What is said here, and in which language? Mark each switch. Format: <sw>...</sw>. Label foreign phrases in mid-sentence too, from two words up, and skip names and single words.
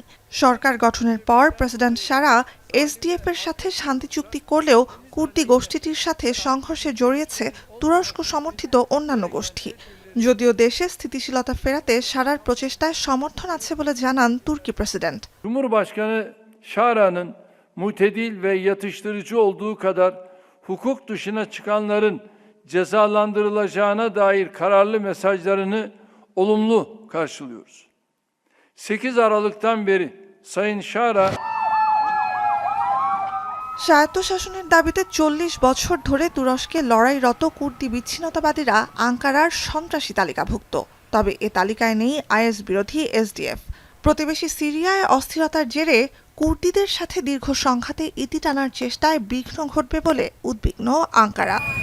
<bn>সরকার গঠনের পর প্রেসিডেন্ট সারা এসডিএফ-এর সাথে শান্তি চুক্তি করলেও কুর্দি গোষ্ঠীটির সাথে সংঘর্ষে জড়িয়েছে তুরস্ক সমর্থিত অন্যান্য গোষ্ঠী। যদিও দেশে স্থিতিশীলতা ফেরাতে সারার প্রচেষ্টায় সমর্থন আছে বলে জানান তুর্কি প্রেসিডেন্ট।</bn> <tr>Cumhurbaşkanı Şara'nın mutedil ve yatıştırıcı olduğu kadar hukuk dışına çıkanların cezalandırılacağına dair kararlı mesajlarını olumlu karşılıyoruz. 8 Aralık'tan beri Sayın Şara</tr> <bn>স্বায়ত্তশাসনের দাবিতে 40 বছর ধরে তুরস্কে লড়াইরত কুর্দি বিচ্ছিন্নতাবাদীরা আঙ্কারার সন্ত্রাসী তালিকাভুক্ত। তবে এ তালিকায় নেই আইএস বিরোধী এসডিএফ। প্রতিবেশী সিরিয়ায় অস্থিরতার জেরে কুর্দিদের সাথে দীর্ঘ সংঘাতে ইতি টানার চেষ্টায় বিঘ্ন ঘটবে বলে উদ্বিগ্ন আঙ্কারা।</bn>